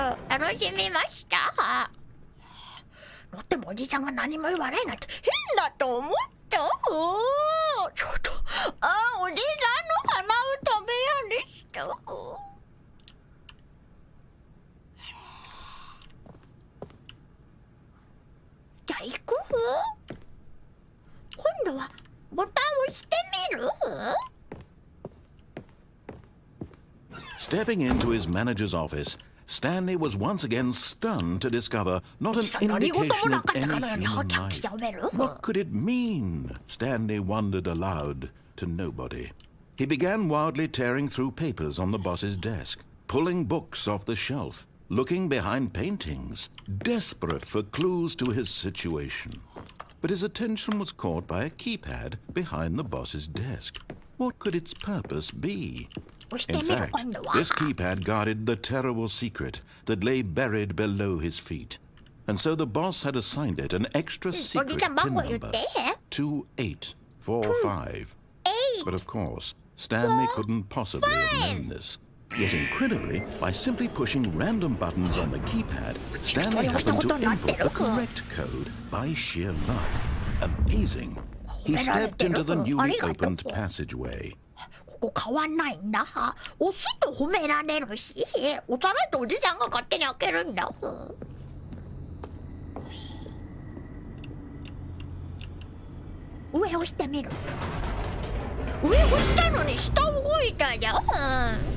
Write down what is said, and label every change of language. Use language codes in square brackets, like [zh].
[ja] 楽しみました。乗ってもおじさんが何も言わないなんて変だと思った。ちょっとおじさんの鼻歌部屋でした。じゃあ行く？今度はボタンを押してみる [en] ？Stepping into his manager's office, Stanley was once again stunned to discover not an indication of any human life. What could it mean? Stanley wondered aloud to nobody. He began wildly tearing through papers on the boss's desk, pulling books off the shelf, looking behind paintings, desperate for clues to his situation. But his attention was caught by a keypad behind the boss's desk. What could its purpose be? In fact, this keypad guarded the terrible secret that lay buried below his feet. And so the boss had assigned it an extra secret pin number, 2845. But of course, Stanley couldn't possibly have known this. Yet incredibly, by simply pushing random buttons on the keypad, Stanley happened to input the correct code by sheer luck. Amazing. He stepped into the newly opened passageway. [ja] ここ変わんないんだ。押すと褒められるし、押さないとおじさんが勝手に開けるんだ。上押してみる。上押したのに下動いたじゃん。